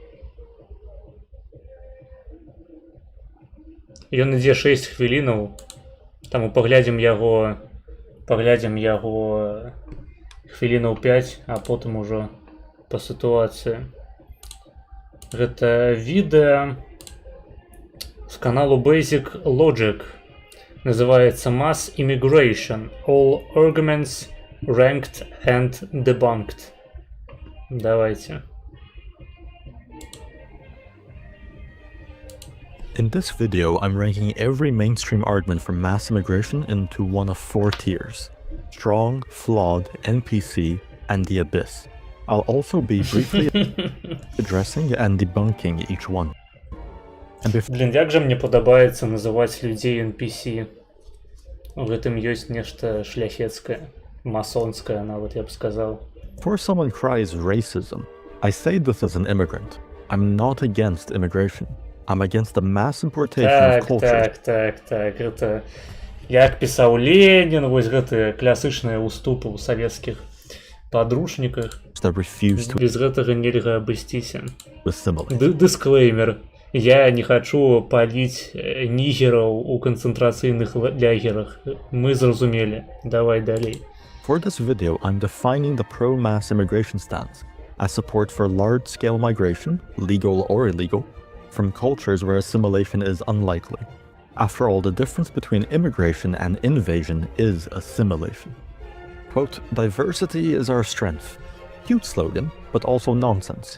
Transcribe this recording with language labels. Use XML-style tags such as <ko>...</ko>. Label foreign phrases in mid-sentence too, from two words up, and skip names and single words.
<be>Ён ідзе 6 хвілінаў, таму паглядзім яго хвілінаў 5, а потым ужо па сітуацыі. Гэта відэа з каналу Basic Logic. Называецца Mass Immigration. All Arguments Ranked and Debunked. Давайте.</be> <en>In this video, I'm ranking every mainstream argument for mass immigration into one of 4 tiers: strong, flawed, NPC, and the abyss. I'll also be briefly addressing and debunking each one. And before</en> <be>Блін, як жа мне падабаецца называць людзей NPC. У гэтым ёсць нешта шляхецкае, масонскае нават, я б сказаў.</be> <en>someone cries racism, I say this as an immigrant. I'm not against immigration. I'm against the mass importation of culture</en> <be>Так, гэта як пісаў Ленін, вось гэтыя класычныя уступы ў савецкіх падручніках.</be> <en>that refuse to</en> <be>Без гэтага нельга абысціся.</be> <en>assimilate.</en> <be>Дысклеймер. Я не хочу паліць нігераў у канцэнтрацыйных лагерах. Мы зразумелі. Давай далей.</be> <en>For this video, I'm defining the pro-mass immigration stance as support for large-scale migration, legal or illegal, from cultures where assimilation is unlikely. After all, the difference between immigration and invasion is assimilation. Quote, diversity is our strength. Cute slogan, but also nonsense.</en>